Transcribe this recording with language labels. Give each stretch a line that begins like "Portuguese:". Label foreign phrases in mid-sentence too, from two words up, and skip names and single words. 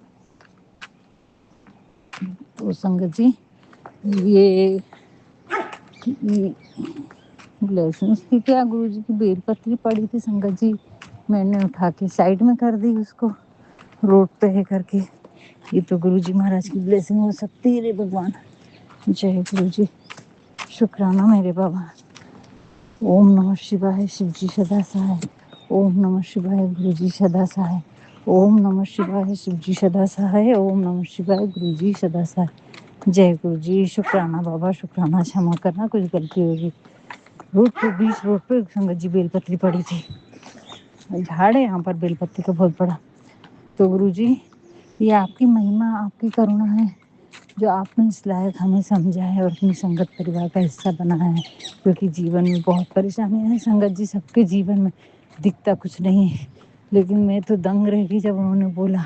Hindi: तो संगत जी ये ब्लेसिंग्स की क्या, गुरुजी की बेल पत्री पड़ी थी संगत जी, मैंने उठा के साइड में कर दी इस को रोड पे है कर के. ये तो गुरुजी महाराज की ब्लेसिंग हो सकती है रे भगवान. जय गुरुजी, शुकराना मेरे बाबा. ओम नमः शिवाय, शिव जी सदा सहाय. ओम नमः शिवाय, गुरुजी सदा सहाय। ओम नमः शिवाय, शिव जी सदा सहाय. ओम नमः शिवाय, गुरुजी सदा सहाय. जय गुरुजी, शुकराना बाबा, शुकराना, क्षमा करना कुछ ग़लती होगी. बीच रोड पे संगत जी बेल पत्री पड़ी थी, झाड़ है यहाँ पर बेल पत्री का बहुत बड़ा. तो गुरुजी ये आप की महिमा, आप की करना है जो आप ने इस लायक़ हमें समझा है और अपनी संगत परिवार का हिस्सा बनाया है, क्योंकि जीवन में बहुत परेशानियाँ हैं संगत जी, सब के जीवन में दिखता कुछ नहीं है, लेकिन मैं तो दंग रह गई जब उन्होंने बोला.